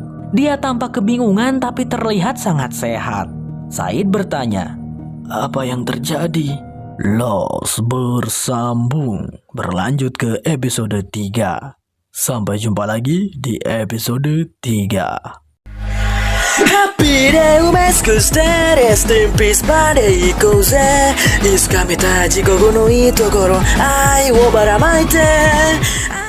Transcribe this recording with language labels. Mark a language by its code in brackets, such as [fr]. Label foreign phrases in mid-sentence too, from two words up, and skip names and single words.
[id] Dia tampak kebingungan tapi terlihat sangat sehat. Said bertanya, "Apa yang terjadi?" Lost bersambung, berlanjut ke episode 3. Sampai jumpa lagi di episode 3. [en] Happy day [ja] をマスクして [en] rest in peace [ja] まで行こうぜ。いつか見たい地獄のいいところ愛をばらまいて